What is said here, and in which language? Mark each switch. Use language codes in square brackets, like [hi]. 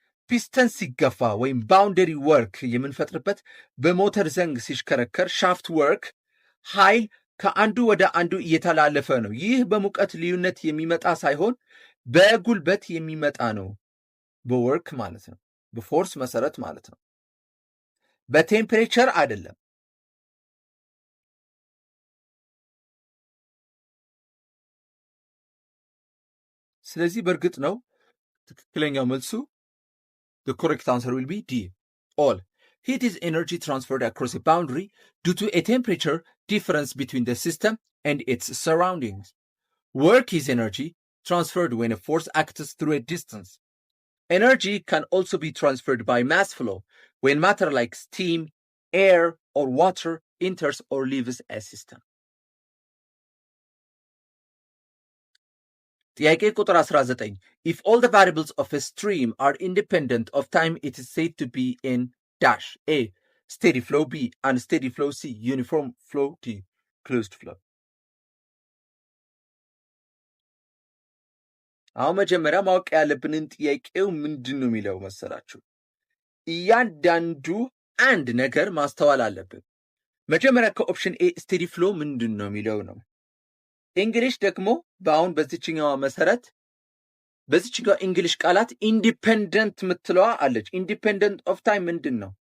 [am] ፒስተን ሲገፋ ወይም ባውንደሪ ወርክ የምንፈጥርበት በሞተር ዘንግ ሲሽከረከር ሻፍት ወርክ ኃይል ከአንዱ ወደ አንዱ እየተላለፈ ነው። ይህ በሙቀት ልዩነት የሚመጣ ሳይሆን በጉልበት የሚመጣ ነው። በወርክ ማለት ነው፣ በፎርስ መሰረት ማለት ነው፣ በቴምፕሬቸር አይደለም። ስለዚህ በእርግጥ ነው ትክክለኛው መልሱ [en] the correct answer will be D. All. Heat is energy transferred across a boundary due to a temperature difference between the system and its surroundings. Work is energy transferred when a force acts through a distance. Energy can also be transferred by mass flow when matter like steam, air, or water enters or leaves a system. [am] ጥያቄ ቁጥር 19 [en] if all the variables of a stream are independent of time it is said to be in dash A steady flow, B unsteady flow, C uniform flow, D closed flow. [am] አሁን መጀመሪያ ማወቅ ያለብንን ጥያቄው ምንድን ነው የሚለው መሰላችሁ? እያንዳንዱ አንድ ነገር ማስተዋል አለብን። መጀመሪያ ከኦፕሽን ኤ ስቴዲ ፍሎ ምንድን ነው የሚለው ነው። እንግሊሽ ደግሞ በአሁን በዚችኛዋ መሰረት በዚችኛዋ እንግሊሽ ቃላት ኢንዲፔንደንት ምትለዋ አለች። ኢንዲፔንደንት ኦፍ ታይም ምንድን ነው?